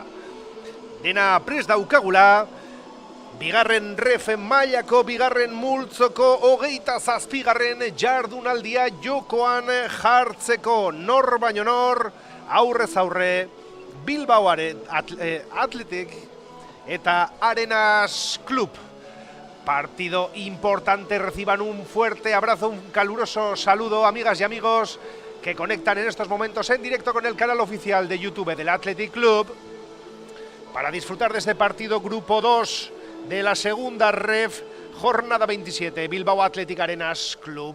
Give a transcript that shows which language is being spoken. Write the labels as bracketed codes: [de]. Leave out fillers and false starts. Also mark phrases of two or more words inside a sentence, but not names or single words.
[eu] Dena prest daukagula, bigarren ref mailako bigarren multzoko 27. jardunaldia jokoan jartzeko nor baino nor, aurrez aurre, Bilbaoaren Athletic eta Arenas Club. [es] Partido importante, reciban un fuerte abrazo, un caluroso saludo, amigas y amigos que conectan en estos momentos en directo con el canal oficial de YouTube del Athletic Club para disfrutar de este partido Grupo 2 de la segunda ref, jornada 27, Bilbao Athletic Arenas Club.